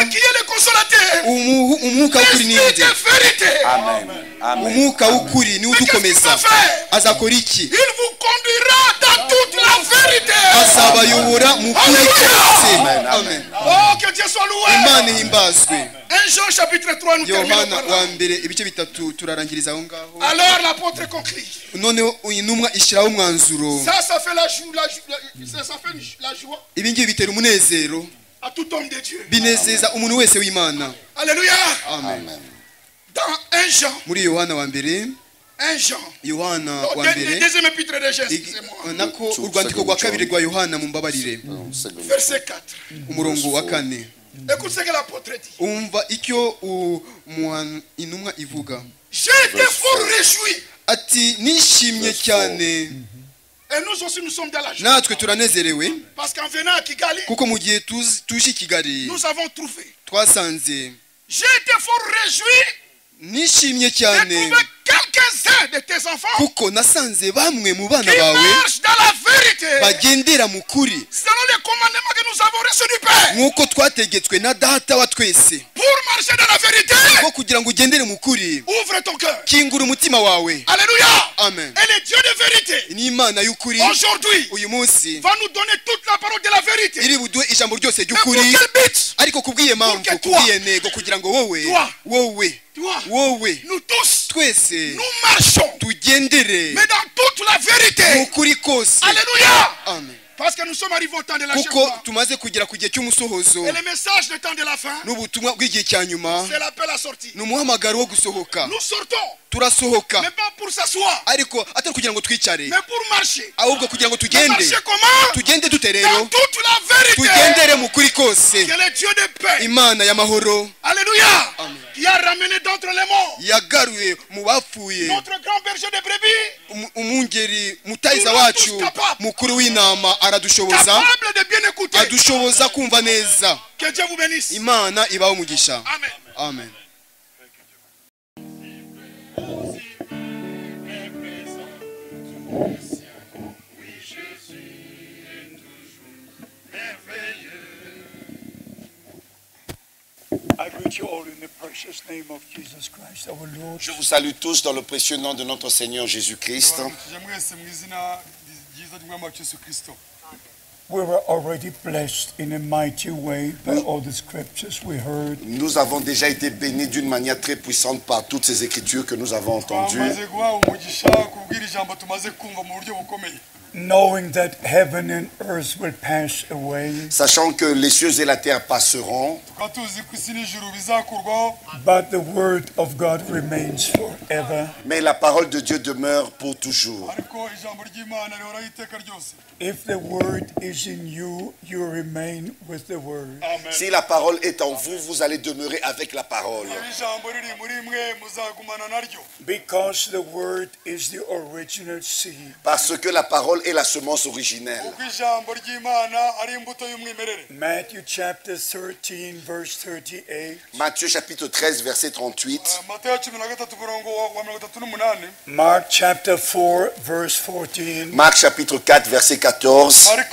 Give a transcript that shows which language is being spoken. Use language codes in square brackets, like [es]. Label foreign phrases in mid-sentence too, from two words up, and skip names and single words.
[fr] qui est le consolateur? [rw] Umwuka w'ukuri ni [fr] L'esprit [rw] nde? [fr] de vérité. [rw] Amen. Amen. Umwuka w'ukuri niwe [fr] Mais qu'est-ce qu'il [rw] udukomeza. [fr] va faire? [rw] Azakora iki? [fr] Il vous conduira dans toute la vérité. [rw] Azabayobora mu kuri kose. Amen. [fr] Oh, que Dieu soit loué. [rw] imana ihimbazwe. [fr] 1 Jean chapitre 3, nous terminons [rw] yohana [fr] par [rw] wa [fr] là. [rw] mbere ibice bitatu turarangiriza aho ngaho. [fr] Alors l'apôtre conclut. [rw] noneho intumwa ishyiraho umwanzuro. [fr] Ça fait la joie [rw] ibi ngibi bitera umunezero, [fr] à tout homme de Dieu. [rw] binezeza umuntu wese w'imana. Alléluia. Amen. [fr] Dans 1 Jean, [rw] muri yohana wa mbere, [fr] 1 Jean, [rw] yohana [fr] non, [rw] wa mbere, [fr] deuxième épître de Jean, excusez-moi. [rw] nako urwandiko rwa kabiri rwa yohana mumbabarire, [fr] Verset 4. [rw] umurongo wa 4. [fr] Écoute ce que l'apôtre dit. [rw] umva icyo intumwa ivuga. [fr] J'ai été fort réjoui. [rw] ati nishimye cyane. [fr] Et nous aussi nous sommes dans la joie. [rw] natwe turanezerewe [fr] Parce qu'en venant à Kigali, [rw] kuko mu gihe tuje i Kigali [fr] nous avons trouvé. [rw] twasanze. [fr] J'ai été fort réjoui [rw] nishimye [fr] de [rw] cyane [fr] trouver quelques-uns de tes enfants [rw] kuko nasanze bamwe mu bana [fr] qui [rw] bawe [fr] marchent dans la vérité [rw] bagendera mu kuri [fr] selon les commandements que nous avons reçus du Père. [rw] nk'uko twategetswe na data wa twese. [fr] Pour marcher dans la vérité, [rw] ko kugira ngo ugendere mu kuri, [fr] ouvre ton cœur. [rw] kingura umutima wawe. Alléluia. Amen. [fr] Et le Dieu de vérité, [rw] ni imana y'ukuri [fr] aujourd'hui, [rw] uyu munsi [fr] va nous donner toute la parole de la vérité. [rw] iri buduhe ijambo ryose [fr] Mais pour [rw] ry'ukuri, [fr] quel but? [rw] ariko kubwiye mpamvu, [fr] Pour que toi, [rw] kubwiye ntego, kugira ngo wowe [fr] Nous tous, [rw] twese [fr] nous marchons, [rw] tugendere [fr] mais dans toute la [rw] mu [fr] vérité. [rw] kuri kose. Alléluia. Amen. [fr] Parce que nous sommes arrivés au temps de la [rw] kuko [fr] chèvre. [rw] tumaze kugera ku gihe cy'umusohozo [fr] Et le message du temps de la fin, [rw] n'ubutumwa bw'igihe cya nyuma, [fr] c'est l'appel à sortir. [rw] ni umuhamagaro wo gusohoka. [fr] Nous sortons, [rw] turasohoka, [fr] mais pas pour s'asseoir, [rw] ariko atari kugira ngo twicare, [fr] mais pour marcher. [rw] ahubwo kugira ngo [fr] Mais [rw] tugende. [fr] marcher comment? [rw] tugende dute [fr] Dans [rw] rero, [fr] toute la vérité. [rw] tugendere mu kuri kose. [fr] Que le Dieu de paix, [rw] imana y'amahoro alléluia, Amen. [fr] qui a ramené d'entre les morts, [rw] yagaruye mu bapfuye [fr] notre grand berger de brebis, [rw] umwungeri mutayiza wacu mukuru w'intama aradushoboza, [fr] capable de bien écouter. [rw] adushoboza kumva neza. [fr] Que Dieu vous bénisse. [rw] imana ibaho umugisha. Amen. Amen. [en] I greet you all in the precious name of Jesus Christ, our Lord. [fr] Je vous salue tous dans le précieux nom de notre Seigneur Jésus-Christ. [en] We were already blessed in a mighty way by all the scriptures we heard. [fr] Nous avons déjà été bénis d'une manière très puissante par toutes ces écritures que nous avons entendues. [en] Knowing that heaven and earth will pass away, [fr] Sachant que les cieux et la terre passeront, [en] but the word of God remains forever. [fr] mais la parole de Dieu demeure pour toujours. [en] If the word is in you, you remain with the word. [fr] Si la parole est en vous, vous allez demeurer avec la parole. [en] Because the word is the original seed. [fr] Parce que la parole est la semence originelle. [en] Matthew chapter 13, verse 38. [fr] Matthieu chapitre 13, verset 38. [en] Mark chapter 4, verse 14. [fr] Marc chapitre 4, verset 14.